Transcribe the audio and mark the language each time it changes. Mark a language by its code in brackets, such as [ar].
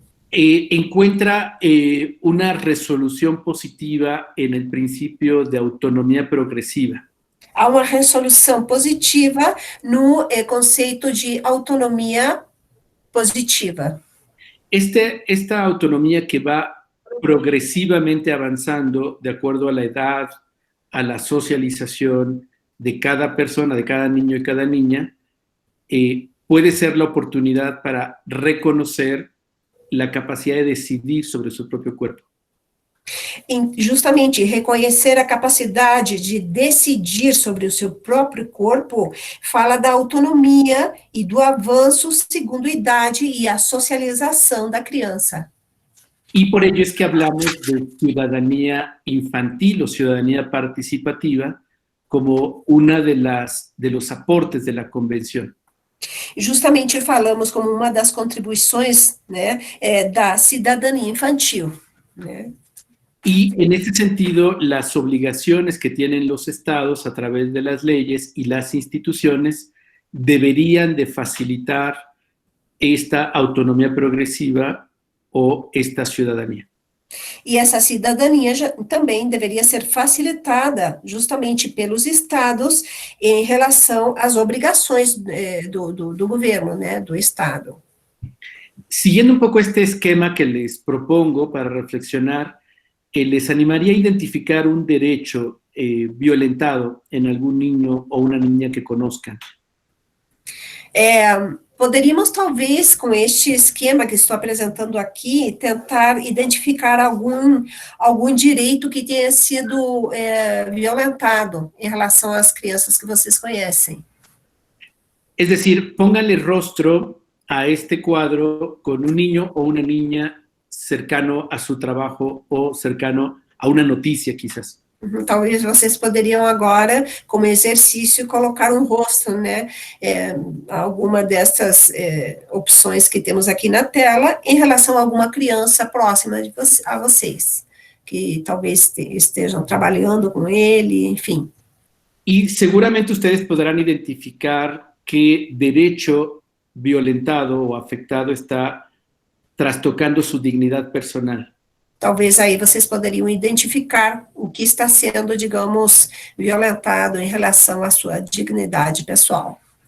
[es] encuentra una resolución positiva en el principio de autonomía progresiva. [pt] há uma resolução positiva no conceito de autonomia positiva. [es] Esta autonomía que va progresivamente avanzando de acuerdo a la edad, a la socialización de cada persona, de cada niño y cada niña, puede ser la oportunidad para reconocer la capacidad de decidir sobre su propio cuerpo. [pt] Justamente reconhecer a capacidade de decidir sobre o seu próprio corpo fala da autonomia e do avanço segundo a idade e a socialização da criança. [es] Y por ello es que hablamos de ciudadanía infantil o ciudadanía participativa como una de los aportes de la convención. [pt] Justamente falamos como uma das contribuições, né, da cidadania infantil, né? [es] Y en ese sentido, las obligaciones que tienen los estados a través de las leyes y las instituciones deberían de facilitar esta autonomía progresiva o esta ciudadanía. [pt] E essa cidadania também deveria ser facilitada justamente pelos estados em relação às obrigações do governo, né, do estado. [es] Siguiendo un poco este esquema que les propongo para reflexionar, les animaría a identificar un derecho violentado en algún niño o una niña que conozcan. [pt] Poderíamos, talvez, com este esquema que estou apresentando aqui, tentar identificar algum direito que tenha sido violentado em relação às crianças que vocês conhecem. [es] Es decir, pónganle rostro a este cuadro con un niño o una niña cercano a su trabajo o cercano a una noticia, quizás. [pt] Talvez vocês poderiam agora, como exercício, colocar um rosto, né, alguma dessas opções que temos aqui na tela, em relação a alguma criança próxima a vocês, que talvez estejam trabalhando com ele, enfim. [es] Y seguramente ustedes podrán identificar qué derecho violentado o afectado está trastocando su dignidad personal. [pt] Talvez aí vocês poderiam identificar o que está sendo, digamos, violentado em relação à sua dignidade pessoal.